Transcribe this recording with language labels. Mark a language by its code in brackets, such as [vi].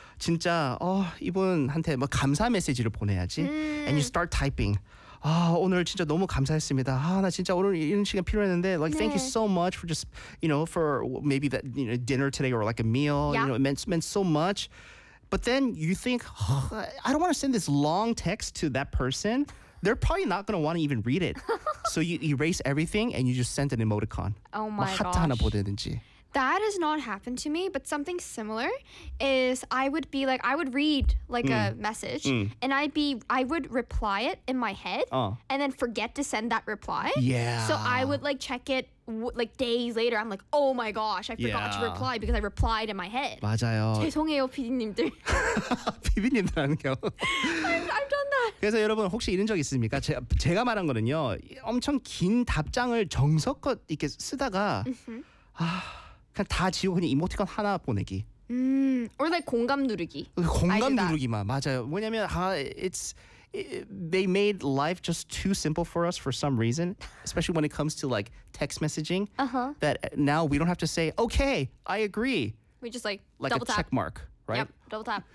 [ko] 진짜 이분한테 뭐 감사 메시지를 보내야지. [en] And you start typing. [ko] 아 오늘 진짜 너무 감사했습니다. 아 나 진짜 오늘 이런 시간 필요했는데 like 네. [en] Thank you so much for just you know for maybe that you know dinner today or like a meal. Yeah. You know it meant so much. But then you think I don't want to send this long text to that person. They're probably not going to want to even read it. So you erase everything and you just send an emoticon. Oh my gosh. [ko] 하트 하나 보내든지. [en] That has not happened to me, but something similar is I would be like, I would read like a message and I would reply it in my head and then forget to send that reply. Yeah. So I would like check it like days later. I'm like, oh my gosh, I forgot to reply because I replied in my head. [ko] 맞아요. 죄송해요, PD님들. PD님들하는 거. [en] I've done that. [ko] 그래서 여러분 혹시 이런 적 있습니까? 제가 말한 거는요, 엄청 긴 답장을 정석껏 이렇게 쓰다가 그냥 다 지우고 그냥 이모티콘 하나 보내기. [en] Or like [ko] 공감 누르기. 공감 누르기만 맞아요. 왜냐면 [en] they made life just too simple for us for some reason, especially when it comes to like text messaging. Uh-huh. That now we don't have to say okay, I agree. We just like double tap. Like a check mark, right? Yep, double tap.